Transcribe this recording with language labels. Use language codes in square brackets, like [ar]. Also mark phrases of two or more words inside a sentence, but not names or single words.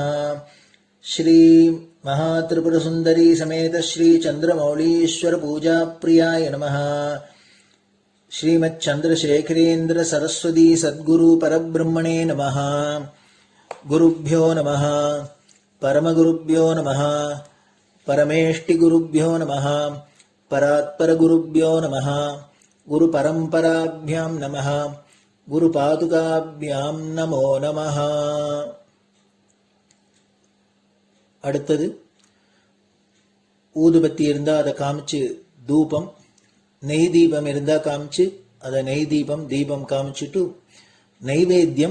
[sa] श्री महात्रिपुरसुन्दरी समेत श्री चन्द्रमौलीश्वर पूजाप्रियाय नमः। श्रीमच्चन्द्रशेखरेन्द्र सरस्वती सद्गुरु परब्रह्मणे नमः। गुरुभ्यो नमः। परमगुरुभ्यो नमः परमेष्ठिगुरुभ्यो नमः परात्परगुरुभ्यो नमः गुरुपरम्पराभ्यां नमः गुरुपादुकाभ्यां नमो नमः. [ta] அடுத்தது ஊதுபத்தி இருந்தா அதை காமிச்சு தூபம், நெய் தீபம் இருந்தா காமிச்சு அதை நெய் தீபம் தீபம் காமிச்சுட்டு நைவேத்தியம்.